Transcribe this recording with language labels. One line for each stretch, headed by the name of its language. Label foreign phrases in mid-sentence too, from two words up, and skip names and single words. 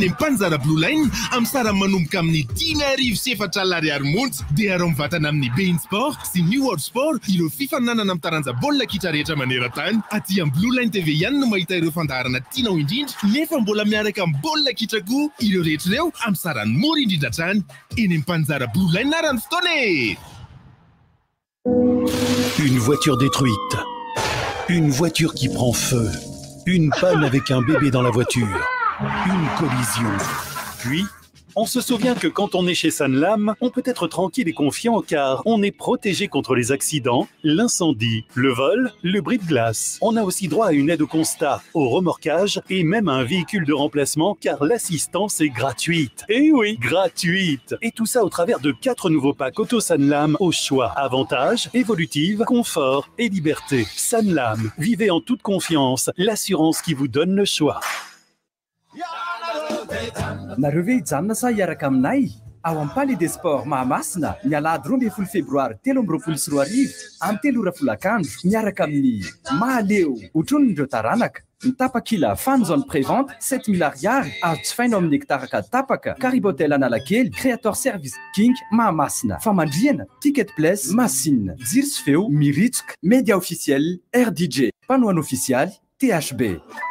Malagasy: am-panjara Blue Line amin'ny sarany manomboka amin'ny 10,400 ariary montsy dia arao mivatana amin'ny bein sport sy new world sport ireo fifaninanana amin'ny taranja baolina kitra rehetra maneran-tany aty am Blue Line TV ihany no mahita ireo fandaharana tianao indrindra nefa mbola miaraka amin'ny baolina kitra koa ireo rehetra ireo amin'ny sarany mora indrindra hatrany eny am-panjara Blue Line narany fotoana e
French: Une voiture détruite. Une voiture qui prend feu. Une panne avec un bébé dans la voiture. Une collision. Puis, on se souvient que quand on est chez Sanlam, on peut être tranquille et confiant car on est protégé contre les accidents, l'incendie, le vol, le bris de glace. On a aussi droit à une aide au constat, au remorquage et même à un véhicule de remplacement car l'assistance est gratuite. Et oui, gratuite. Et tout ça au travers de 4 nouveaux packs Auto Sanlam au choix. Avantages, évolutive, confort et liberté. Sanlam, vivez en toute confiance, l'assurance qui vous donne le choix.
Malagasy: Nareo ve hijanona sa hiaraka aminay ao amin'ny Palais des Sports Mahamasina ny alahady 12 febroary 2024 amin'ny 3 folakandro miaraka amin'ny Mahaleo otronindreo taranaka ny tapakila Fanzone prévente 7000 ariary azo jifaina amin'ny hektaraka tapaka Carib Hotel Analakely Creator Service King Mahamasina famandriana Ticket Place Masine jiro sy feo miritsoka
French: média officiel
Malagasy: RDJ panoana officialy THB